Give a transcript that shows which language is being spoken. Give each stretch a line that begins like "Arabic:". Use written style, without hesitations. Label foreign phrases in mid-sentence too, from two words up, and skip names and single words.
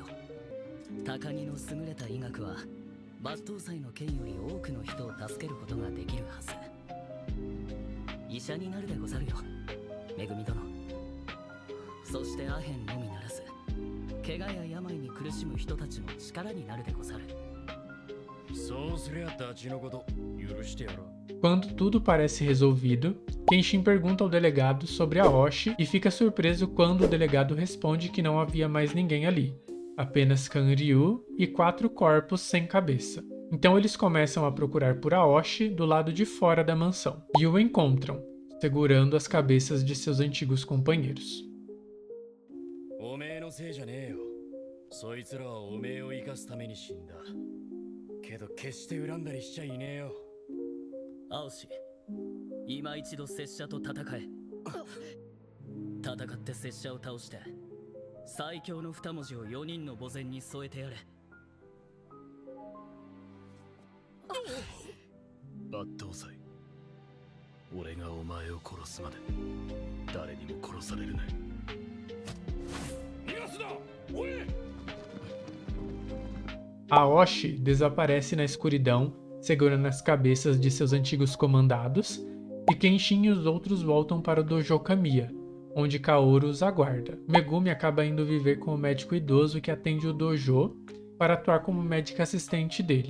Japanese: 高荷の優れた医学は抜刀斎の剣より多くの人を助けることができるはず。医者になるでござるよ、めぐみ殿。そしてアヘンのみならず、怪我や病に苦しむ人たちの力になるでござる。そうすりゃダチのこと許してやろう。
Portuguese: Quando tudo parece resolvido, Kenshin pergunta ao delegado sobre Aoshi e fica surpreso quando o delegado responde que não havia mais ninguém ali, apenas Kanryu e 4 corpos sem cabeça. Então eles começam a procurar por Aoshi do lado de fora da mansão e o encontram, segurando as cabeças de seus antigos companheiros.
Japanese: おめえのせいじゃねえよ。そいつらはおめえを生かすために死んだ。けど決して恨んだりしちゃいねえよ。青氏、今一度拙者と戦え。戦って拙者を倒して最強の2文字を4人の墓前に添えてやれ。抜刀斎、俺がお前を殺すまで誰にも殺されるな。逃がすな、おい！
Portuguese: Aoshi desaparece na escuridão, segurando as cabeças de seus antigos comandados, e Kenshin e os outros voltam para o Dojo Kamiya, onde Kaoru os aguarda. Megumi acaba indo viver com o médico idoso que atende o dojo para atuar como médica assistente dele.